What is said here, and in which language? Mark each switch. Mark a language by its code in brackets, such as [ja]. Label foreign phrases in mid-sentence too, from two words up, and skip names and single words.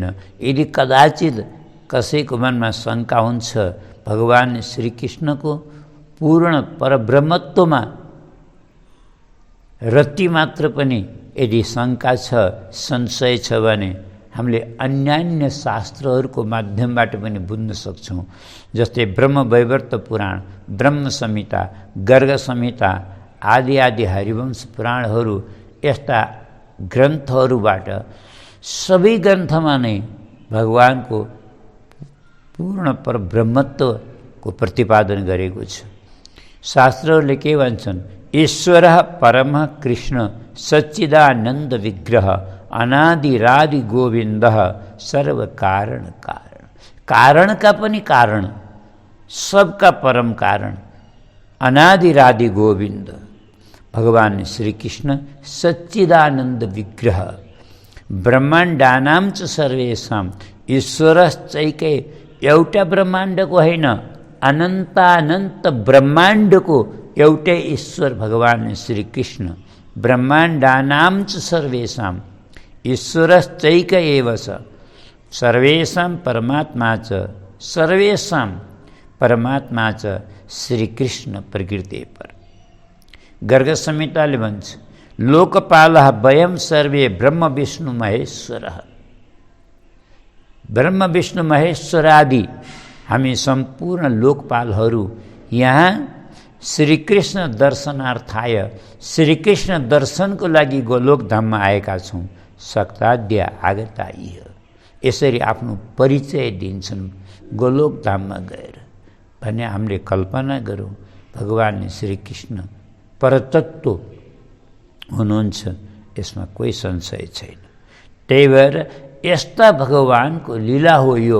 [ne] यदि कदाचित कसैको मनमा शङ्का हुन्छ भगवान श्रीकृष्णको पूर्ण परब्रह्मत्वमा रत्ती मात्र पनि यदि शङ्का छ, संशय छ भने हामीले अन्यान्य शास्त्रहरूको माध्यमबाट पनि बुझ्न सक्छौँ। जस्तै ब्रह्म वैवर्त पुराण, ब्रह्म संहिता, गर्ग संहिता आदि आदि हरिवंश पुराणहरू, यस्ता ग्रन्थहरूबाट सबै ग्रन्थमा नै भगवानको पूर्ण परब्रह्मत्वको प्रतिपादन गरेको छ। शास्त्रहरूले के भन्छन्? [sa] ईश्वर परम कृष्ण सच्चिदानन्द विग्रह अनादिरादि गोविन्द सर्व कारण कारण। [ne] कारण का पनि कारण, सबका परम कारण [sa] अनादिरादि गोविन्द [ne] भगवान श्रीकृष्ण सच्चिदानन्द विग्रह। [sa] ब्रह्माण्डानां च सर्वेषां ईश्वरश्चैकै, [ne] एउटा ब्रह्माण्डको होइन, अनन्तानन्त ब्रह्माण्डको एउटै ईश्वर भगवान श्रीकृष्ण [sa] ब्रह्माण्डानां च सर्वेषां ईश्वरश्चैक एव स सर्वेषां परमात्मा च सर्वेषां परमात्मा च श्रीकृष्ण प्रकृति पर। [ne] गर्ग संहिताले भन्छ [sa] लोकपालः वयं सर्वे ब्रह्म विष्णु महेश्वरः। [ne] ब्रह्म विष्णु महेश्वर आदि हामी सम्पूर्ण लोकपालहरू यहाँ श्रीकृष्ण दर्शनार्थाय श्रीकृष्ण दर्शनको लागि गोलोकधाममा आएका छौँ। [sa] सक्ताद्य आगता इह [ne] यसरी आफ्नो परिचय दिन्छन् गोलोकधाममा गएर भने हामीले कल्पना गरौँ भगवान श्रीकृष्ण परतत्व हुनुहुन्छ, यसमा कोही संशय छैन। त्यही भएर यस्ता भगवानको लीला हो यो।